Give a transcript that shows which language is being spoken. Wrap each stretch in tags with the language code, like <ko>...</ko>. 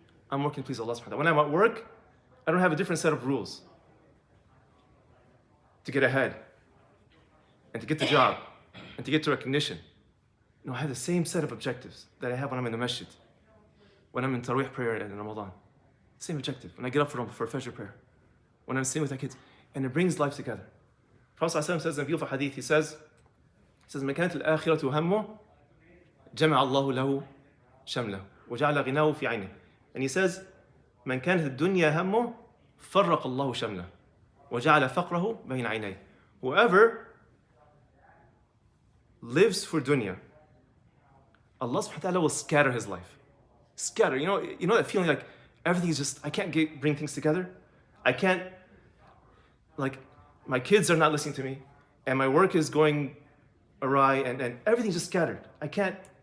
<en>I'm working to please Allah subhanahu wa ta'ala. When I'm at work, I don't have a different set of rules to get ahead and to get the job and to get to recognition. No, I have the same set of objectives that I have when I'm in the masjid, when I'm in Taraweeh prayer in Ramadan. Same objective. When I get up for Fajr prayer, when I'm sitting with my kids, and it brings life together. Prophet ﷺ says in a beautiful hadith, he says,</en> <ar>مَنْ كَانَتِ الْآخِرَةُ هَمُّهُ جَمَعَ اللَّهُ لَهُ شَمْلَهُ وَجَعَلَ غِنَاهُ فِي عَيْنِهِ.</ar> <en>And he says,</en> <ar>مَنْ كَانَتِ الدُّنْيَا هَمُّهُ فَرَّقَ اللَّهُ شَمْلَهُ وَجَعَلَ فَقْرَهُ بَيْنَ عَيْنَيْهِ.</ar> <en>Whoever lives for dunya, Allah subhanahu wa ta'ala will scatter his life. Scatter. You know that feeling like everything is just, I can't bring things together. I can't, like, my kids are not listening to me, and my work is going awry, and everything's just scattered. I can't.</en>